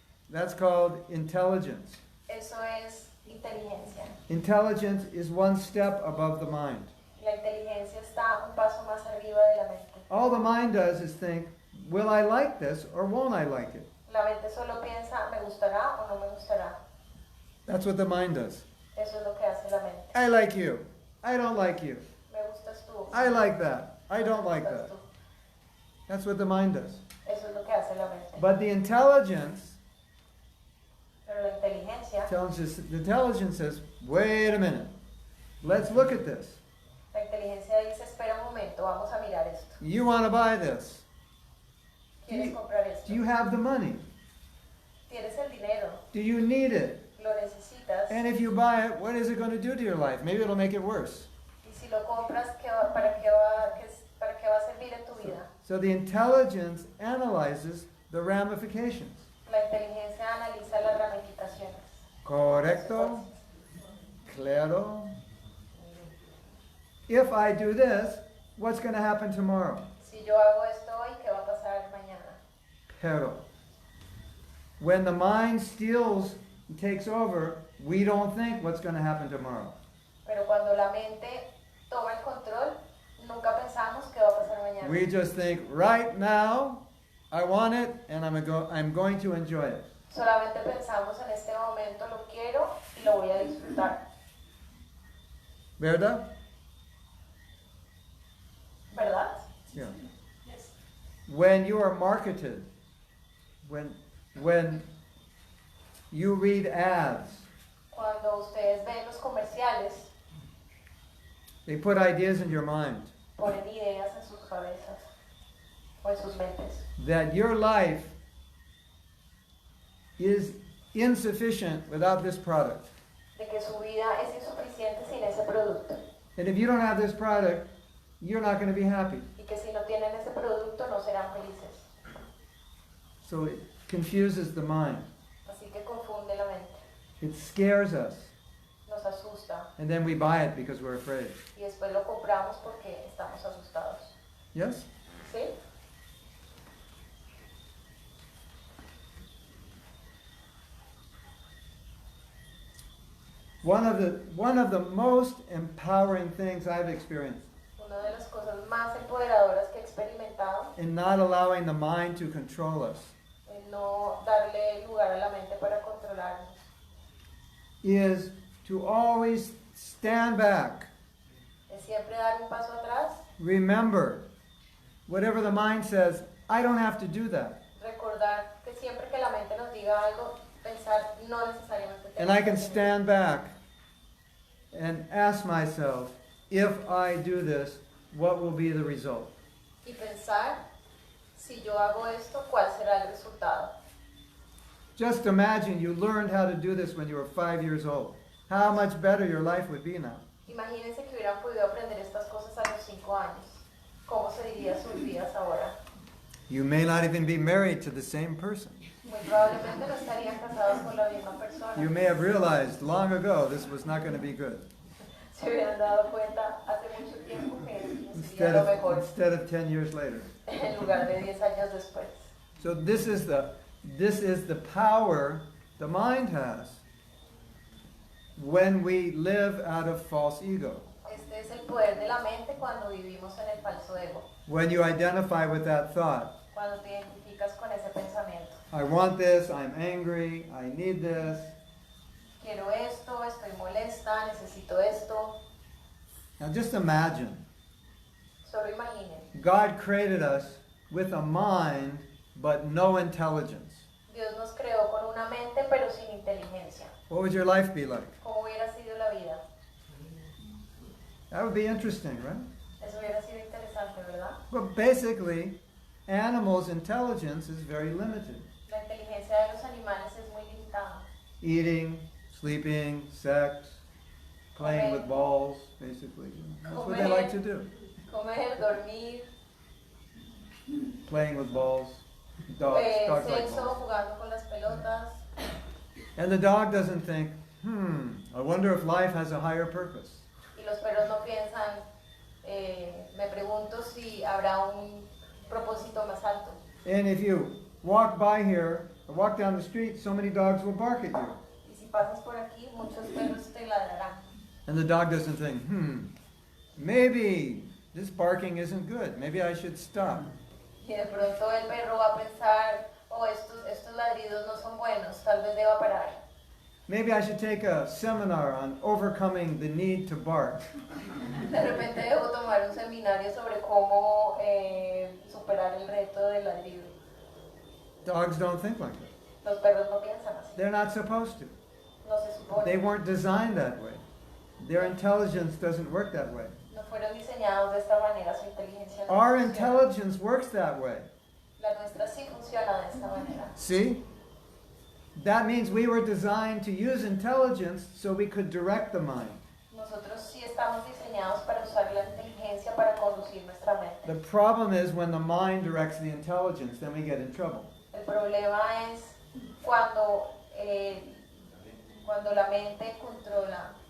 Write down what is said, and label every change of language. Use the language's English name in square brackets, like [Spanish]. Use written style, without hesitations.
[English] That's called intelligence. [Spanish] Eso es inteligencia. [English] Intelligence is one step above the mind. [Spanish] La inteligencia está un paso más arriba de la mente. [English] All the mind does is think, will I like this or won't I like it? [Spanish] La mente solo piensa, ¿me gustará o no me gustará? [English] That's what the mind does. [Spanish] Eso es lo que hace la mente. [English] I like you. I don't like you. [Spanish] Me gustas tú. [English] I like that. I [Spanish] Me [English] don't like [Spanish] gustas [English] that. [Spanish] tú. [English] That's what the mind does. [Spanish] Eso es lo que hace la mente. [English] But the intelligence, [Spanish] Pero la inteligencia, [English] the intelligence says, wait a minute. Let's look at this. [Spanish] la inteligencia dice, espera un momento, vamos a mirar esto. [English] You want to buy this. [Spanish] ¿Quieres comprar esto? [English] Do you have the money? [Spanish] ¿Tienes el dinero? [English] Do you need it? [Spanish] ¿Lo necesitas? [English] And if you buy it, what is it going to do to your life? Maybe it'll make it worse. [Spanish] Y si lo compras, ¿para qué va a servir en tu vida? [English] So the intelligence analyzes the ramifications. [Spanish] La inteligencia analiza las ramificaciones. Correcto? Claro? [English] If I do this, what's going to happen tomorrow? [Spanish] Si yo hago esto hoy, ¿qué va a pasar mañana? Pero. [English] When the mind steals and takes over, we don't think what's going to happen tomorrow. [Spanish] Pero cuando la mente toma el control, nunca pensamos qué va a pasar mañana. [English] We just think, right now, I want it, and I'm going to enjoy it. [Spanish] Solamente pensamos en este momento, lo quiero y lo voy a disfrutar. ¿Verdad? ¿Verdad? [English] Yeah. When you are marketed, when you read ads, [Spanish] Cuando ustedes ven los comerciales, [English] they put ideas in your mind [Spanish] ponen ideas en sus cabezas o en sus mentes. [English] that your life is insufficient without this product. [Spanish] De que su vida es insuficiente sin ese producto. [English] And if you don't have this product, you're not going to be happy. [Spanish] Y que si no tienen ese producto no serán felices. [English] So it confuses the mind. [Spanish] Así que confunde la mente. [English] It scares us. [Spanish] Nos asusta. [English] And then we buy it because we're afraid. [Spanish] Y después lo compramos porque estamos asustados. [English] Yes? [Spanish] ¿Sí? [English] One of the most empowering things I've experienced [Spanish] Una de las cosas más empoderadoras que he experimentado [English] in not allowing the mind to control us [Spanish] es no darle lugar a la mente para controlarnos. [English] is to always stand back. [Spanish] Es siempre dar un paso atrás, [English] Remember, whatever the mind says, I don't have to do that. [Spanish] recordar que siempre que la mente nos diga algo, pensar no necesariamente [English] And I [Spanish] tenemos que hacerlo. [English] stand back and ask myself, if I do this, what will be the result? [Spanish] Y pensar, si yo hago esto, ¿cuál será el resultado? [English] Just imagine you learned how to do this when you were 5 years old. How much better your life would be now. [Spanish] Imagínense que hubieran podido aprender estas cosas a los 5 años. ¿Cómo serían sus vidas ahora? [English] You may not even be married to the same person. [Spanish] Muy probablemente no estarían casados con la misma persona. [English] You may have realized long ago this was not going to be good. [Spanish] Se hubieran dado cuenta hace mucho tiempo que no sería lo mejor [English] Instead of 10 years later. [Spanish] en lugar de 10 años después. [English] So this is the power the mind has when we live out of false ego. [Spanish] Este es el poder de la mente cuando vivimos en el falso ego. [English] When you identify with that thought, [Spanish] Cuando te identificas con ese pensamiento. [English] I want this, I'm angry, I need this. [Spanish] Quiero esto, estoy molesta, necesito esto. [English] Now just imagine, [Spanish] Solo imaginen. [English] God created us with a mind but no intelligence. [Spanish] Dios nos creó con una mente pero sin inteligencia. [English] What would your life be like? [Spanish] ¿Cómo hubiera sido la vida? [English] That would be interesting, right? [Spanish] Eso hubiera sido interesante, ¿verdad? [English] But basically, animals' intelligence is very limited. [Spanish] La inteligencia de los animales es muy limitada. [English] Eating, sleeping, sex, playing with balls, basically. That's what they like to do. [Spanish] Comer, dormir, [English] Playing with balls. Dogs like [Spanish] sexo, [English] balls. [Spanish] jugando con las pelotas. [English] And the dog doesn't think, I wonder if life has a higher purpose. [Spanish] Y los perros no piensan, me pregunto si habrá un propósito más alto. [English] And if you walk by here, or walk down the street, so many dogs will bark at you. [Spanish] Y si pasas por aquí, muchos perros te ladrarán. [English] And the dog doesn't think, maybe this barking isn't good. Maybe I should stop. [Spanish] Y de pronto el perro va a pensar, oh, estos ladridos no son buenos, tal vez deba parar. [English] Maybe I should take a seminar on overcoming the need to bark. [Spanish] De repente debo tomar un seminario sobre cómo superar el reto del ladrido. [English] Dogs don't think like that. [Spanish] Los perros no piensan así. [English] They're not supposed to. [Spanish] No se supone. [English] They weren't designed that way. Their intelligence doesn't work that way. [Spanish] No fueron diseñados de esta manera, su inteligencia no [English] Our [Spanish] funciona. [English] intelligence works that way. [Spanish] La nuestra sí funciona de esta manera. [English] See? That means we were designed to use intelligence so we could direct the mind. [Spanish] Nosotros sí estamos diseñados para usar la inteligencia para conducir nuestra mente. [English] The problem is when the mind directs the intelligence, then we get in trouble. [Spanish] El problema es cuando la mente controla